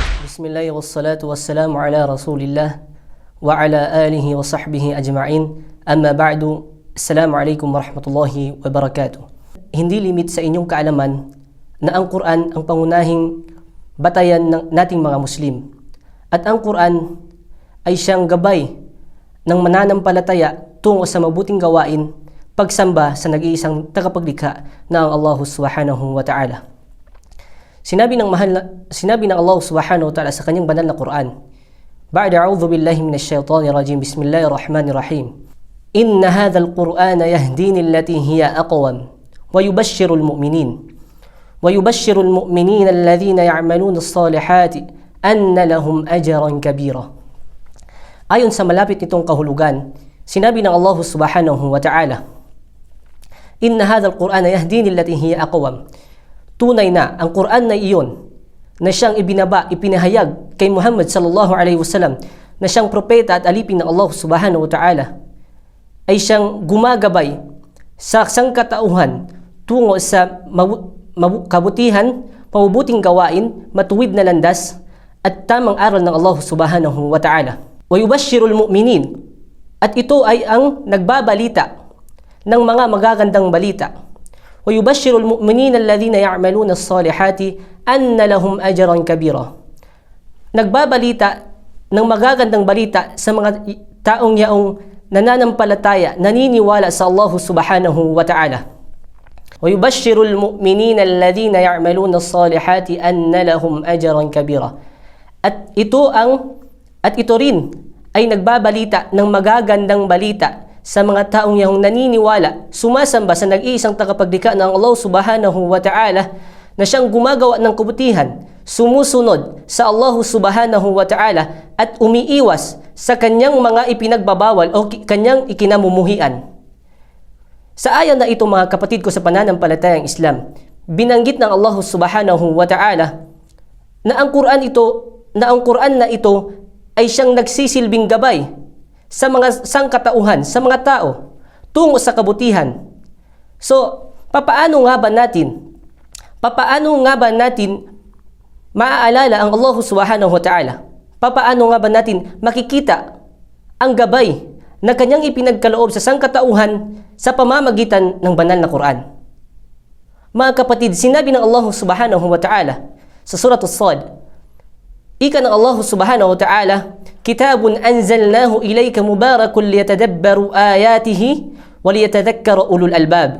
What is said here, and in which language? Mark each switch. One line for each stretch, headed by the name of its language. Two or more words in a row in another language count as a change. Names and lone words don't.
Arabic: بسم الله والصلاة والسلام على رسول الله وعلى آله وصحبه أجمعين. أما بعد. السلام عليكم ورحمة الله وبركاته.
Filipino: Hindi limit sa inyong kaalaman na ang Quran ang pangunahing batayan ng nating mga Muslim. At ang Quran ay siyang gabay ng mananampalataya tungo sa mabuting gawain, pagsamba sa nag-iisang tagapaglikha na ang Allah
Arabic: سبحانه وتعالى.
Filipino: Sinabi ng Allah
Arabic: سبحانه وتعالى
Filipino: sa kanyang banal na Quran,
Arabic: بعد أعوذ بالله من الشيطان الرجيم بسم الله الرحمن الرحيم. إن هذا القرآن يهدي للتي هي أقوم ويبشر المؤمنين الذين يعملون الصالحات أن لهم أجرا كبيرا.
Filipino: Ayon sa malapit nitong kahulugan, sinabi ng Allah
Arabic: سبحانه وتعالى إن هذا القرآن يهدي للتي هي أقوم.
Filipino: Tunay na ang Quran na iyon na siyang ipinahayag kay Muhammad
Arabic: صلى الله عليه وسلم
Filipino: na siyang propeta at alipin ng Allah
Arabic: سبحانه وتعالى
Filipino: ay siyang gumagabay sa sangkatauhan tungo sa kabutihan, mabubuting gawain, matuwid na landas at tamang aral ng Allah
Arabic: سبحانه وتعالى. ويبشر المؤمنين,
Filipino: at ito ay ang nagbabalita ng mga magagandang balita.
Arabic: وَيُبَشِّرُ الْمُؤْمِنِينَ الَّذِينَ يَعْمَلُونَ الصَّالِحَاتِ أَنَّ لَهُمْ أَجْرًا كَبِيرًا.
Filipino: Nagbabalita ng magagandang balita sa mga taong yaong nananampalataya, naniniwala sa Allah
Arabic: سبحانه وتعالى. وَيُبَشِّرُ الْمُؤْمِنِينَ الَّذِينَ يَعْمَلُونَ الصَّالِحَاتِ أَنَّ لَهُمْ أَجْرًا كَبِيرًا.
Filipino: At ito rin ay nagbabalita ng magagandang balita sa mga taong yang naniniwala, sumasamba sa nag-iisang tagapaglikha ng Allah
Arabic: سبحانه وتعالى
Filipino: na siyang gumagawa ng kabutihan, sumusunod sa Allah
Arabic: سبحانه وتعالى
Filipino: at umiiwas sa kanyang mga ipinagbabawal o kanyang ikinamumuhian. Sa ayan na ito, mga kapatid ko sa pananampalatayang Islam, binanggit ng Allah
Arabic: سبحانه وتعالى
Filipino: na ang Quran na ito ay siyang nagsisilbing gabay sa mga sangkatauhan, sa mga tao, tungo sa kabutihan. So, papaano nga ba natin maaalala ang Allah
Arabic: سبحانه وتعالى?
Filipino: Papaano nga ba natin makikita ang gabay na kanyang ipinagkaloob sa sangkatauhan sa pamamagitan ng banal na Quran? Mga kapatid, sinabi ng Allah
Arabic: سبحانه وتعالى
Filipino: sa Surah As-Sad, ika ng Allah
Arabic: سبحانه وتعالى كتاب أنزلناه إليك مبارك ليدبروا آياته وليتذكر أولو الألباب.